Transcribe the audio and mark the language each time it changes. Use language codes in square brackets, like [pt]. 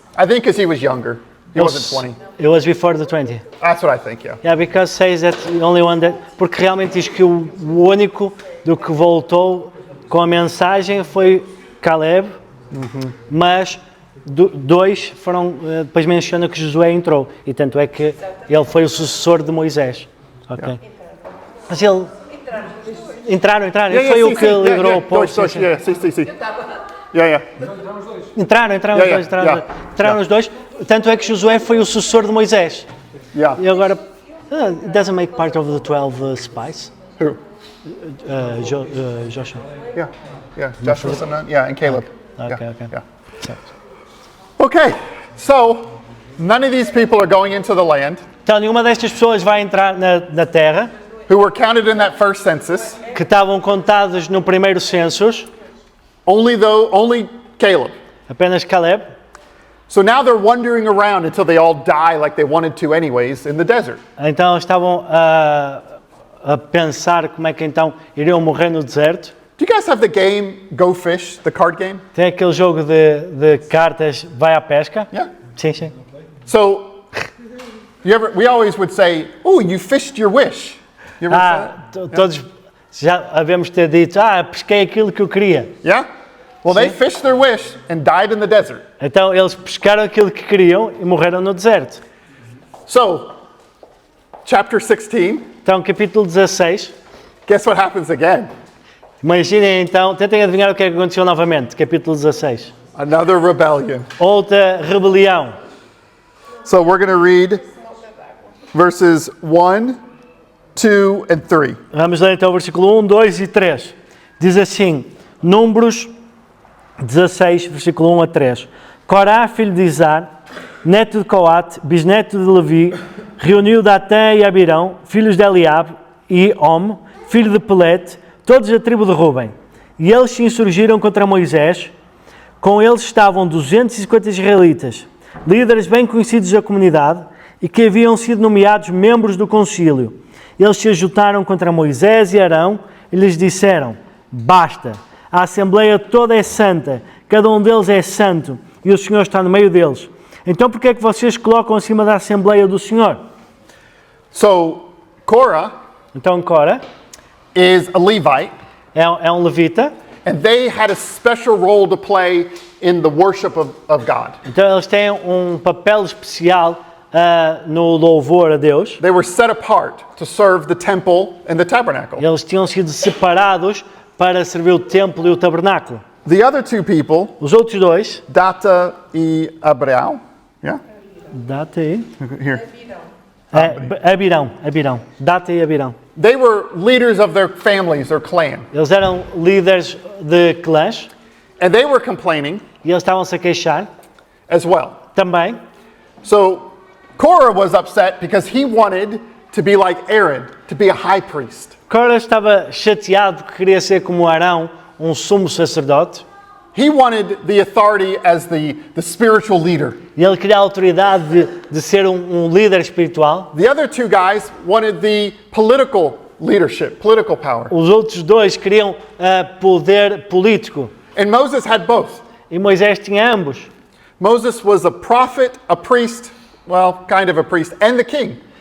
[en] I think because he was younger. He wasn't 20. It was before the 20. That's what I think, yeah. Yeah, because says that the only one that. [pt] Porque realmente diz que o único do que voltou com a mensagem foi Caleb, mas dois foram. Depois menciona que Josué entrou, e tanto é que ele foi o sucessor de Moisés. Ok. Mas ele. Entraram. Ele foi o que liderou o povo. Dois, sim, sim. [en] yeah, sim. Yeah. [pt] Entraram [en] Yeah, [pt] os dois. [en] yeah. [pt] Entraram os dois. Tanto é que Josué foi o sucessor de Moisés. [en] Yeah. [pt] E agora. [en] It doesn't make part of the 12 spies. Who? Joshua. Yeah. Joshua, son, and Caleb. Okay. Yeah. [pt] Certo. [en] Okay, so none of these people are going into the land [pt] Então, nenhuma destas pessoas vai entrar na terra, [en] who were counted in that first census. [pt] que estavam contados no primeiro census, [en] Only Caleb. [pt] apenas Caleb. [en] So now they're wandering around until they all die like they wanted to anyways in the desert. [pt] Então, estavam a pensar como é que então iriam morrer no deserto. [en] Do you guys have the game Go Fish, the card game? [pt] Tem aquele jogo de cartas, vai à pesca. [en] Yeah. [pt] Sim. [en] So we always would say, "Oh, you fished your wish." You ever say that? [pt] Todos já havemos ter dito, pesquei aquilo que eu queria. [en] Yeah? Well, they fished their wish and died in the desert. [pt] Então, eles pescaram aquilo que queriam e morreram no deserto. [en] So, chapter 16, [pt] Então, capítulo 16. [en] guess what happens again? [pt] Imaginem então, tentem adivinhar o que é que aconteceu novamente, capítulo 16. [en] Another rebellion. [pt] Outra rebelião. [en] So we're going to read verses 1, 2, and 3. [pt] Vamos ler então o versículo 1, 2 e 3. Diz assim, Números 16, versículo 1 a 3. Corá, filho de Izar, neto de Coate, bisneto de Levi, reuniu Datã e Abirão, filhos de Eliabe, e Om, filho de Pelete, todos da tribo de Ruben. E eles se insurgiram contra Moisés. Com eles estavam 250 israelitas, líderes bem conhecidos da comunidade e que haviam sido nomeados membros do concílio. Eles se ajuntaram contra Moisés e Arão e lhes disseram: basta, a assembleia toda é santa, cada um deles é santo e o Senhor está no meio deles. Então por que é que vocês colocam acima da assembleia do Senhor? [en] So Korah [pt] Então Cora [en] is a Levite, [pt] é um levita, [en] and they had a special role to play in the worship of God. [pt] então eles têm um papel especial no louvor a Deus. [en] They were set apart to serve the temple and the tabernacle. [pt] Eles tinham sido separados para servir o templo e o tabernáculo. [en] The other two people, [pt] Os outros dois, Data e Abraão, yeah? Data e [en] Here. [pt] Abirão. Data e Abirão. [en] They were leaders of their families, their clan. [pt] Eles eram líderes de clãs [en] And they were complaining [pt] e eles estavam-se a queixar [en] as well. [pt] também. [en] So Korah was upset because he wanted to be like Aaron, to be a high priest. [pt] Cora estava chateado porque queria ser como Arão, um sumo sacerdote. [en] He wanted the authority as the spiritual leader. [pt] E ele queria a autoridade de ser um líder espiritual. [en] The other two guys wanted the political leadership, political power. [pt] Os outros dois queriam poder político. [en] And Moses had both. [pt] E Moisés tinha ambos. [en] Moses was a prophet, a priest, well, kind of a priest, and the king.